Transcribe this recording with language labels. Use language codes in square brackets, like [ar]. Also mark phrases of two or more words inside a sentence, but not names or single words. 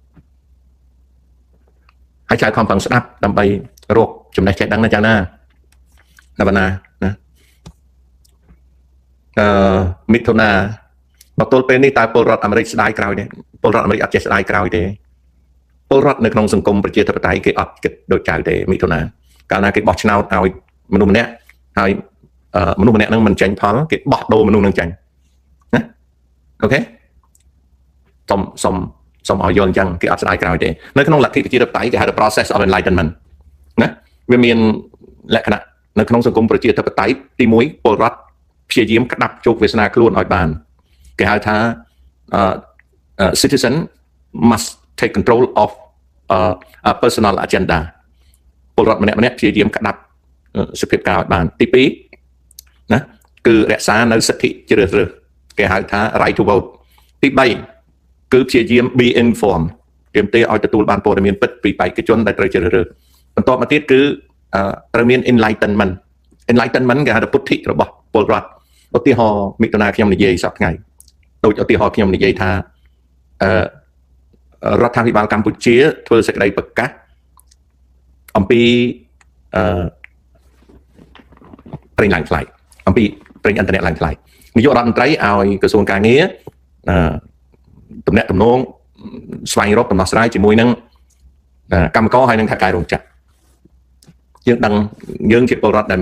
[km] ហើយចៅខំប្រឹងស្ដាប់ដើម្បីរកចំណេះចេះដឹងណាចៅណាដល់បណ្ណាណាមិថុនាមកទល់ពេលនេះតើពលរដ្ឋអាមេរិកស្ដាយក្រោយទេពលរដ្ឋអាមេរិកអត់ចេះស្ដាយក្រោយទេពលរដ្ឋនៅក្នុងសង្គមប្រជាធិបតេយ្យគេអត់គិតដូចចៅទេមិថុនាកាលណាគេបោះឆ្នោតឲ្យមនុស្សម្នាក់ហើយមនុស្សម្នាក់ហ្នឹងមិនចាញ់ផលគេបោះដូរមនុស្សហ្នឹងចាញ់ណាអូខេ សុំឲ្យយល់អញ្ចឹងគេអត់ស្ដាយក្រោយទេនៅក្នុងលទ្ធិប្រជាធិបតេយ្យគេហៅថា [en] process of enlightenment [km] ណាវាមានលក្ខណៈនៅក្នុងសង្គមប្រជាធិបតេយ្យទី1ពលរដ្ឋព្យាយាមក្តាប់ជោគវាសនាខ្លួនឲ្យបានគេហៅថា [en] citizen must take control of a personal agenda [km] ពលរដ្ឋម្នាក់ព្យាយាមក្តាប់សភាពការឲ្យបានទី2ណាគឺរក្សានៅសិទ្ធិជ្រើសរើសគេហៅថា [en] right to vote [km] ទី3 គឺព្យាយាម [en] be informed [km] ទាមទារឲ្យទទួលបានព័ត៌មានពិតពីបេក្ខជនដែលត្រូវជ្រើសរើសបន្ទាប់មកទៀតគឺត្រូវមាន enlightenment គេហៅថាពុទ្ធិរបស់ពលរដ្ឋឧទាហរណ៍មិថុនាខ្ញុំនិយាយសប្តាហ៍ថ្ងៃដូចឧទាហរណ៍ខ្ញុំនិយាយថា រដ្ឋាភិបាលកម្ពុជាធ្វើសេចក្តីប្រកាសអំពីប្រេងឡើងថ្លៃអំពីប្រេងឥន្ធនៈឡើងថ្លៃនាយករដ្ឋមន្ត្រីឲ្យក្រសួងការងារទំនាក់ទំនងស្វែងរកដំណោះស្រាយជាមួយនឹងកម្មករហើយនឹងថៅកែរោងចក្រយើងដឹងយើងជាពលរដ្ឋដែលមាន